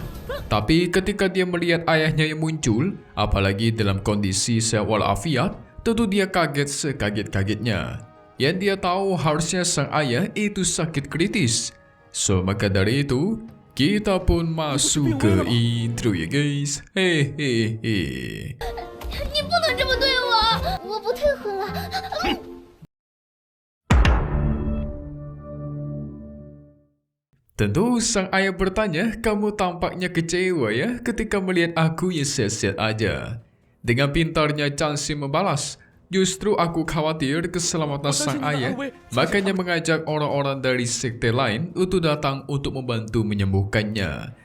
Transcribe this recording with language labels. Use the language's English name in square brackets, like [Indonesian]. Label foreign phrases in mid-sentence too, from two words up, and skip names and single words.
[Indonesian] Tapi ketika dia melihat ayahnya yang muncul, apalagi dalam kondisi sehat walafiat, tentu dia kaget sekaget-kagetnya. Yang dia tahu harusnya sang ayah itu sakit kritis. So maka dari itu, kita pun masuk ke intro ya guys. Hehehe. [Chinese] 你不能这么对我，我不退婚了。 [Indonesian] Tentu sang ayah bertanya, kamu tampaknya kecewa ya ketika melihat aku yang sehat-sehat aja. Dengan pintarnya Changxing membalas, justru aku khawatir keselamatan sang ayah, makanya mengajak orang-orang dari sekte lain untuk datang untuk membantu menyembuhkannya.